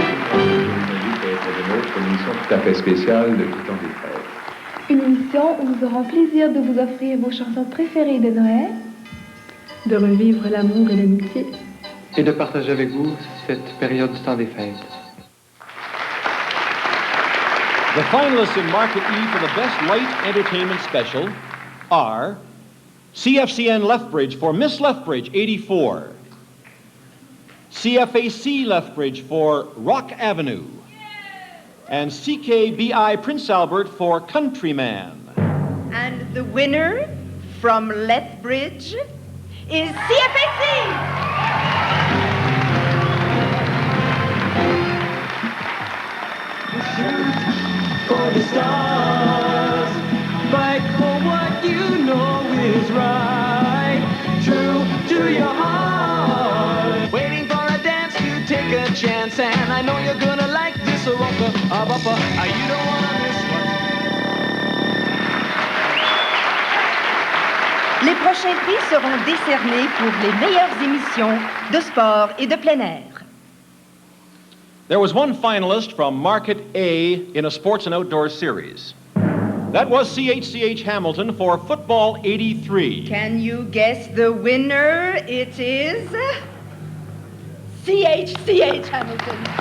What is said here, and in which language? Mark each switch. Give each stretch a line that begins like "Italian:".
French: Pour une autre émission tout à fait spéciale de Tout temps des fêtes. Une émission où nous aurons plaisir de vous offrir vos chansons préférées de Noël, de revivre l'amour et l'amitié, et de partager avec vous cette période du temps des fêtes.
English: The finalists in Market E for the Best Light Entertainment Special are CFCN Lethbridge for Miss Lethbridge 84, CFAC Lethbridge for Rock Avenue, and CKBI Prince Albert for Countryman. And the winner from Lethbridge is CFAC. For the stars, fight for what you know is right, true to your heart. Waiting for a dance, you take a chance, and I know you're gonna like this bumper, you don't wanna miss one.
French: Les prochains prix seront décernés pour les meilleures émissions de sport et de plein air.
English: There was one finalist from Market A in a sports and outdoor series. That was CHCH Hamilton for Football 83. Can you guess the winner? It is CHCH Hamilton.